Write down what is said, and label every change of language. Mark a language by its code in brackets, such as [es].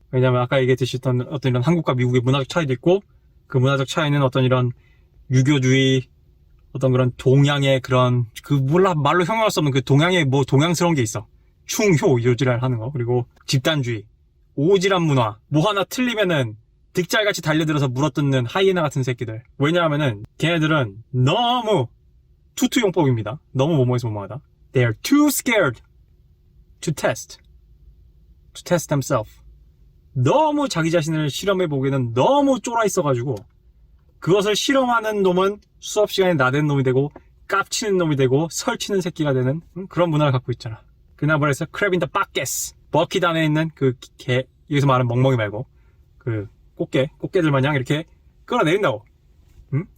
[ko] 왜냐면 아까 얘기했듯이 어떤 이런 한국과 미국의 문화적 차이도 있고 그 문화적 차이는 어떤 이런 유교주의 어떤 그런 동양의 그런 말로 형용할 수 없는 그 동양의 뭐 동양스러운 게 있어. 충효 요지랄 하는 거. 그리고 집단주의, 오지랖 문화. 뭐 하나 틀리면은 득잘같이 달려들어서 물어뜯는 하이에나 같은 새끼들. 왜냐하면은 걔네들은 너무 투투용법입니다. 너무 뭐뭐해서 뭐뭐하다. [en] They are too scared to test themselves. [ko] 너무 자기 자신을 실험해보기에는 너무 쫄아 있어가지고 그것을 실험하는 놈은 수업 시간에 나댄 놈이 되고 깝치는 놈이 되고 설치는 새끼가 되는 그런 문화를 갖고 있잖아. 그나 뭐래서 [en] 크랩 인 더 바켓스. [ko] 버킷 안에 있는 그 개, 여기서 말하는 멍멍이 말고 그 꽃게들 마냥 이렇게 끌어내린다고. 응?